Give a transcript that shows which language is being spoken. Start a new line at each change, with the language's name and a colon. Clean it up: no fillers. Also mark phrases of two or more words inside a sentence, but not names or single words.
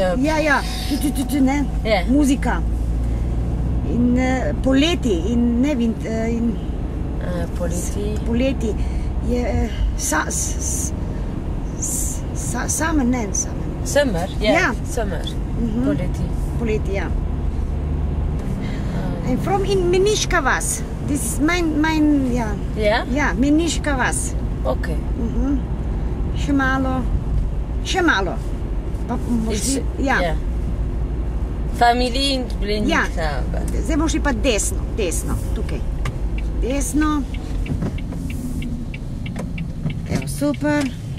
Slovenian: Ja. Ne. Muzika. In poleti. In ne vem. Poleti. Je summer, ne summer. Summer? Ja. Summer. Poleti, ja.
English: I'm from in Meniška vas. This is mine,
Slovenian: ja. Ja? Ja, Meniška vas. Ok. Še malo. Ja. Familiji in Blenik. Ja. Zdaj bomo šli pa desno, tukaj. Desno. Evo, super.